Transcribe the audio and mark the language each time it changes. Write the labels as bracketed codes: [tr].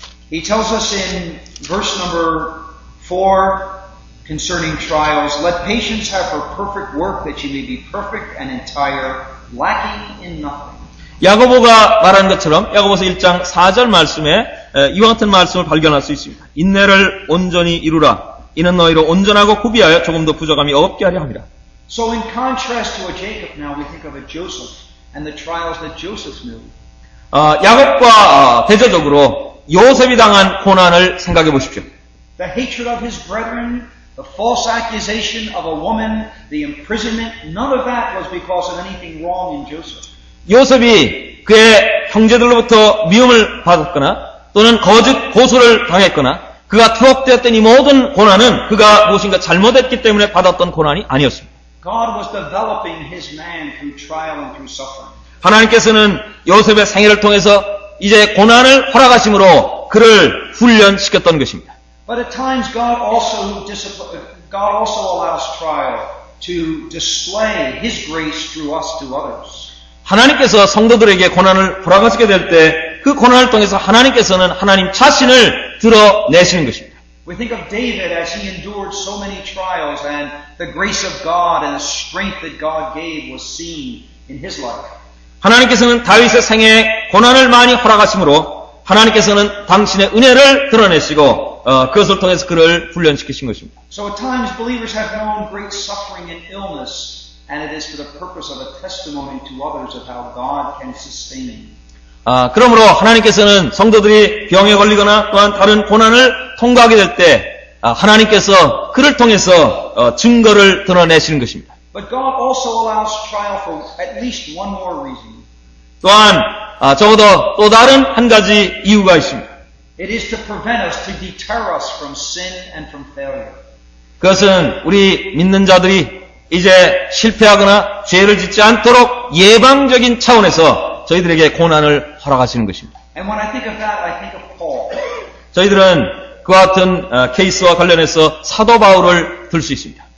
[en] He tells us in verse number 4 concerning trials, let patience have her perfect work that you may be perfect and entire, lacking in nothing. [ko] 야고보가 말한 것처럼 야고보서 1장 4절 말씀에 이와 같은 말씀을 발견할 수 있습니다. 인내를 온전히 이루라. 이는 너희로 온전하고 구비하여 조금도 부족함이 없게 하려 함이라. [en] So in contrast to a Jacob now, we think of a Joseph and the trials that Joseph knew. [ko] 야곱과 대조적으로 요셉이 당한 고난을 생각해 보십시오. [en] the hatred of his brethren, the false accusation of a woman, the imprisonment, none of that was because of anything wrong in Joseph. [ko] 요셉이 그의 형제들로부터 미움을 받았거나 또는 거짓 고소를 당했거나 그가 투옥되었던 이 모든 고난은 그가 무엇인가 잘못했기 때문에 받았던 고난이 아니었습니다. [en] God was developing his man through trial and through suffering. [ko] 하나님께서는 요셉의 생애를 통해서 이제 고난을 허락하심으로 그를 훈련시켰던 것입니다. [en] But at times God also allows trial to display his grace through us to others. [ko] 하나님께서 성도들에게 고난을 허락하시게 될 때 그 고난을 통해서 하나님께서는 하나님 자신을 드러내시는 것입니다. [en] We think of David as he endured so many trials and the grace of God and the strength that God gave was seen in his life. [ko] 하나님께서는 다윗의 생애에 고난을 많이 허락하심으로 하나님께서는 당신의 은혜를 드러내시고 그것을 통해서 그를 훈련시키신 것입니다. [en] So at times believers have known great suffering and illness, and it is for the purpose of a testimony to others of how God can sustain. [ko] 그러므로 하나님께서는 성도들이 병에 걸리거나 또한 다른 고난을 통과하게 될 때 하나님께서 그를 통해서 증거를 드러내시는 것입니다. [en] But God also allows trial for at least one more reason. [ko] 또한 적어도 또 다른 한 가지 이유가 있습니다. [en] It is to prevent us, to deter us from sin and from failure. [ko] 그것은 우리 믿는 자들이 이제 실패하거나 죄를 짓지 않도록 예방적인 차원에서 저희들에게 고난을 허락하시는 것입니다. [en] And when I think of that, I think of Paul. [ko] 저희들은 그와 같은 케이스와 관련해서 사도 바울을 들 수 있습니다.